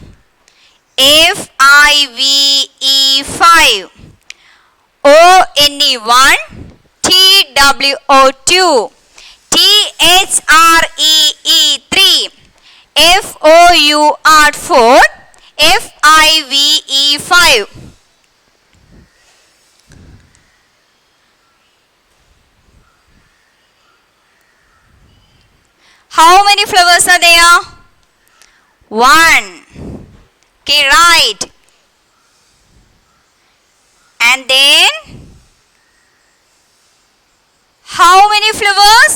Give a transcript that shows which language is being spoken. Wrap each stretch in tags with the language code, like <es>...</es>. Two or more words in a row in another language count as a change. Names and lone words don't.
<en>F-I-V-E, 5. O-N-E, 1. T-W-O-2. T-H-R-E-E, 3. F-O-U-R, 4. F-I-V-E, 5. How many flowers are there? 1. Okay, right. And then how many flowers?</en>